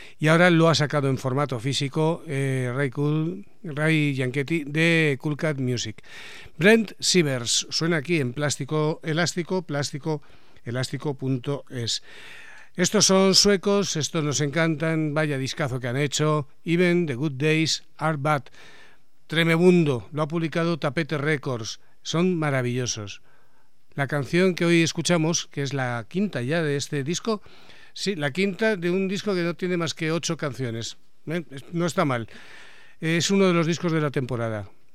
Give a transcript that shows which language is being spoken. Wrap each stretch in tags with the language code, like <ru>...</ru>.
<es>Y ahora lo ha sacado en formato físico Ray Yanketti de Cool Cat Music. Brent Sievers suena aquí en Plástico Elástico, plásticoelástico.es. Estos son suecos, estos nos encantan, vaya discazo que han hecho.</es> <en>Even the good days are bad.</en> <es>Tremebundo, lo ha publicado Tapete Records, son maravillosos. La canción que hoy escuchamos, que es la quinta ya de este disco. Sí, la quinta de un disco que no tiene más que 8 canciones. No está mal. Es uno de los discos de la temporada.</es>